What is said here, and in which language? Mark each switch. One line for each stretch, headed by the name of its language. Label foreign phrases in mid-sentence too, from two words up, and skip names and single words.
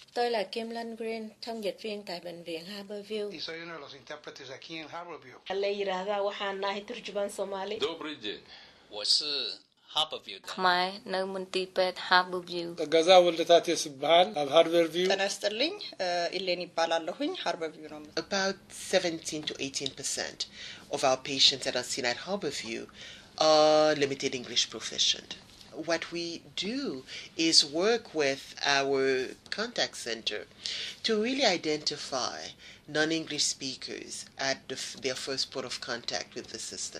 Vietnamese: Tôi là Kim Lân Green, thông dịch viên tại bệnh viện Harborview.
Spanish: Y soy uno de los intérpretes aquí en Harborview.
Somali: la yiraahdaa waxaan nahay turjubaan Soomaali.
Russian: Добрый день.
Chinese: 我是 Harborview 的
Khmer: ខ្មែរនៅមន្ទីរពេទ្យ Harborview.
Tigrinya: ገዛ ወልደታቴ ስብሃል ኣብ ሃርበርቪው
Amharic: ጤና ይስጥልኝ ኢሌን ይባላለሁኝ ሃርበርቪው ነው።
English: About 17 to 18% of our patients that are seen at Harborview are limited English proficient. What we do is work with our contact center to really identify non-English speakers at their first port of contact with the system.